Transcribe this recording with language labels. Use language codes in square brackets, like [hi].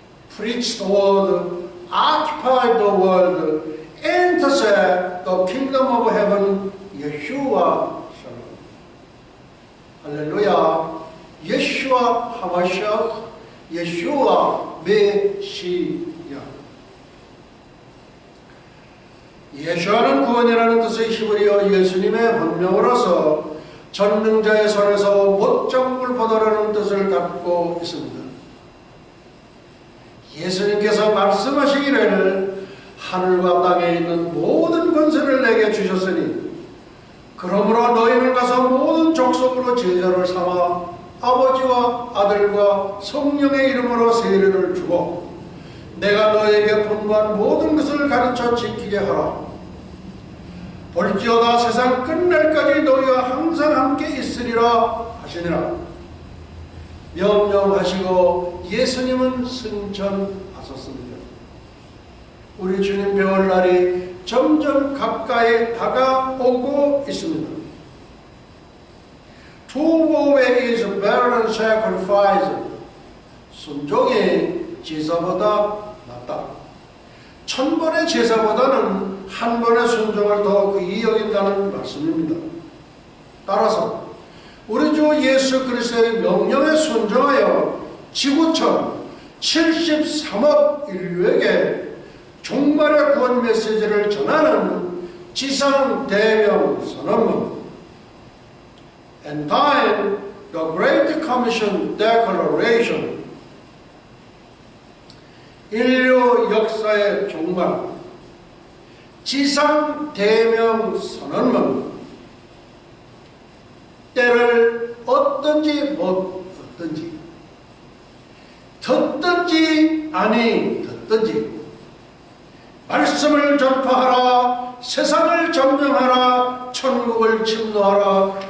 [en] Preach the word, occupy the world, intercept the kingdom of heaven, Yeshua Shalom. Hallelujah. [he] Yeshua HaMashiach, Yeshua 메시아. [ko] 예수와는 구원이라는 뜻의 히브리어 예수님의 본명으로서 전능자의 손에서 못 잡을 보다라는 뜻을 갖고 있습니다. 예수님께서 말씀하시기를 하늘과 땅에 있는 모든 권세를 내게 주셨으니 그러므로 너희는 가서 모든 족속으로 제자를 삼아 아버지와 아들과 성령의 이름으로 세례를 주고 내가 너에게 분부한 모든 것을 가르쳐 지키게 하라. 볼지어다 세상 끝날까지 너희와 항상 함께 있으리라 하시니라. 명령하시고 예수님은 승천하셨습니다. 우리 주님 배울 날이 점점 가까이 다가오고 있습니다. [en] To obey is better than sacrifice. [ko] 순종이 제사보다 낫다. 1000번의 제사보다는 한 번의 순종을 더 귀히 여긴다는 말씀입니다. 따라서 우리 주 예수 그리스도의 명령에 순종하여 지구촌 73억 인류에게 종말의 구원 메시지를 전하는 지상 대명 선언문. [en] And time, the Great Commission Declaration. [ko] 인류 역사의 종말, 지상 대명 선언문. 때를 얻든지 못 얻든지, 듣든지 아니 듣든지, 말씀을 전파하라, 세상을 점령하라, 천국을 침노하라.